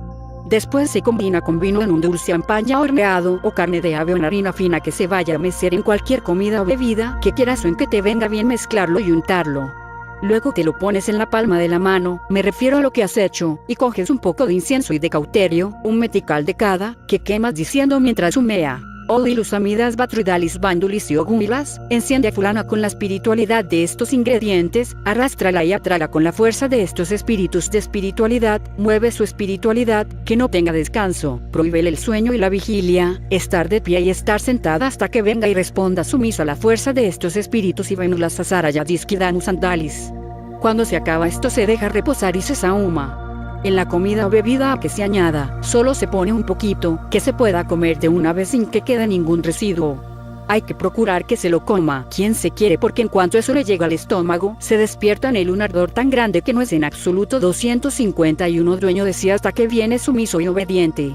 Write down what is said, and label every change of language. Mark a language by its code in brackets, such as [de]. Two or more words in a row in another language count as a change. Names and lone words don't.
[es] Después se combina con vino en un dulce ampaña horneado o carne de ave o en harina fina que se vaya a mecer en cualquier comida o bebida que quieras o en que te venga bien mezclarlo y untarlo. Luego te lo pones en la palma de la mano, me refiero a lo que has hecho, y coges un poco de incienso y de cauterio, un metical de cada, que quemas diciendo mientras humea. Odilus amidas batruidalis bandulis y ogumilas, enciende a fulana con la espiritualidad de estos ingredientes, arrástrala y atráela con la fuerza de estos espíritus de espiritualidad, mueve su espiritualidad, que no tenga descanso, prohíbele el sueño y la vigilia, estar de pie y estar sentada hasta que venga y responda sumiso a la fuerza de estos espíritus y venulas asarayadiskidanus andalis. Cuando se acaba esto se deja reposar y se sahuma. En la comida o bebida a que se añada, solo se pone un poquito, que se pueda comer de una vez sin que quede ningún residuo. hay que procurar que se lo coma quien se quiere, porque en cuanto eso le llega al estómago, se despierta en él un ardor tan grande que no es en absoluto 251 dueño de sí hasta que viene sumiso y obediente.